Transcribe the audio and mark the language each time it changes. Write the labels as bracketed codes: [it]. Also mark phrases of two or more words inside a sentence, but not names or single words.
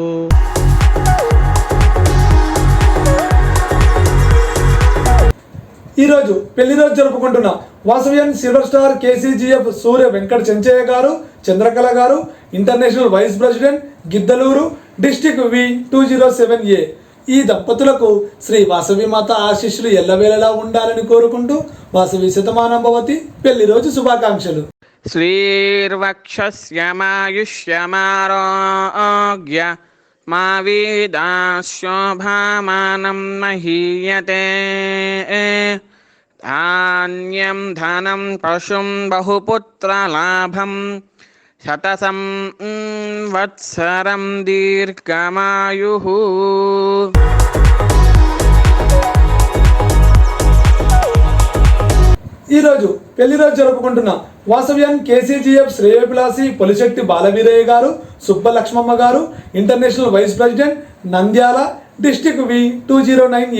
[te] ఈరోజు పెళ్లి రోజు జరుపుకుంటున్న వాసవ్యన్ [en] Silver Star [te] KCGF సూర్య వెంకట చెంచయ్య గారు, చంద్రకళ గారు, [en] International Vice President, [te] గిద్దలూరు, డిస్టిక్ V207A. ఈ దంపతులకు శ్రీ వాసవి మాత ఆశీస్సులు ఎల్లవేళలా ఉండాలని కోరుకుంటూ వాసవి [sa] శతమానం భవతి [te] పెళ్లి రోజు శుభాకాంక్షలు. [sa] శ్రీర్వక్షస్యమాయుష్యమారోగ్య मा वेदाशोभामानं महीयते धान्यं धनं पशुं बहुपुत्रलाभं शतसं वत्सरं दीर्घमायुः। [te] ఈరోజు పెళ్లి రోజు జరుపుకుంటున్న వాసవ్యాన్ కేసీజీఎఫ్ శ్రేయోభిలాషి పొలిశెట్టి బాలవీరయ్య గారు, సుబ్బలక్ష్మమ్మ గారు, [en] International Vice President, [te] నంద్యాల డిస్టిక్ V209A.